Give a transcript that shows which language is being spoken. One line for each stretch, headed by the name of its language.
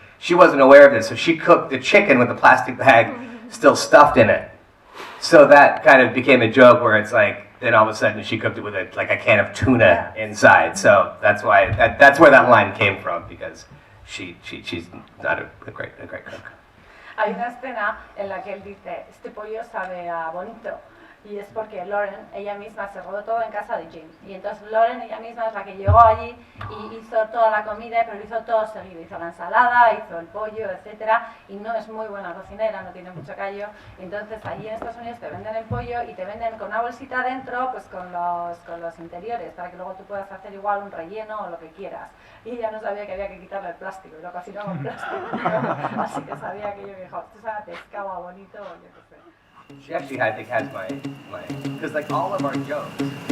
English: She wasn't aware of this, so she cooked the chicken with the plastic bag still stuffed in it. So that kind of became a joke where it's like, then all of a sudden she cooked it with a can of tuna inside. So that's why that's where that line came from, because she's not a great cook.
Spanish: Hay una escena en la que él dice, este pollo sabe a bonito, y es porque Lauren, ella misma, se rodó todo en casa de Jim. Y entonces Lauren, ella misma, es la que llegó allí y hizo toda la comida, pero lo hizo todo seguido. Hizo la ensalada, hizo el pollo, etcétera, y no es muy buena cocinera, no tiene mucho callo. Entonces allí en Estados Unidos te venden el pollo y te venden con una bolsita dentro, pues con los interiores, para que luego tú puedas hacer igual un relleno o lo que quieras. Y ella no sabía que había que quitarle el plástico, y lo cocinó con plástico. Así que sabía aquello que dijo, esto sabe a pescado, a bonito, o yo qué sé.
English: She actually, I think, has my, because like all of our jokes